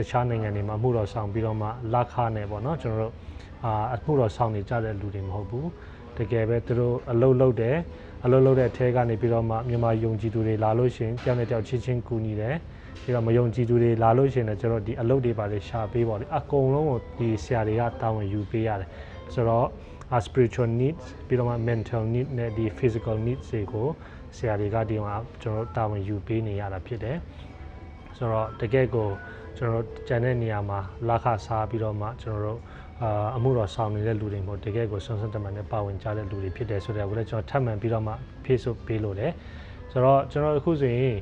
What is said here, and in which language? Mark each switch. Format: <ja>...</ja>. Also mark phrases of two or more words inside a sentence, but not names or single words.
<my>ခြားနိုင်ငံတွေမှာအမှုတော်ဆောင်ပြီးတော့မှလက်ခနဲ့ပေါ့နော်ကျွန်တော်တို့အမှုတော်ဆောင်နေကြတဲ့လူတွေမဟုတ်ဘူးတကယ်ပဲသူတို့အလုပ်လုပ်တဲ့အထဲကနေပြီးတော့မှမြန်မာယုံ ကြည်သူတွေလာလို့ရှိရင်ကြောက်နေကြောက်ချင်းချင်းကူညီတယ်ပြီးတော့မယုံကြည်သူတွေလာလို့ရှိရင်လည်းကျွန်တော်ဒီအလုပ်တွေပါလေရှာပေးပါလေအ ကုန်လုံးကိုဒီဆရာတွေကတာဝန်ယူပေးရတယ်ဆိုတော့</my> <en>spiritual needs</en> <my>ပြီးတော့မှ</my> <en>mental need</en> <my>နဲ့ဒီ</my> <en>physical needs</en> <my>တွေကိုဆရာတွေကဒီမှာကျွန်တော်တာဝန်ယူပေးနေရတာဖြစ်တယ်ဆိုတော့တကယ်ကိုကျွန်တော်ကျန်တဲ့နေရာမှာလက်ခစားပြီးတော့မှကျွန်တော်တို့အမှုတော်ဆောင်နေတဲ့လူတွေမျိုးတကယ်ကိုဆွမ်းဆွမ်းတမန်နဲ့ပါဝင်ကြတဲ့လူတွေဖြစ်တယ်ဆိုတော့လည်းကျွန်တော်ထပ်မံပြီးတော့မှ Facebook ပေးလို့တယ်ဆိုတော့ကျွန်တော်အခုဆိုရင်</my>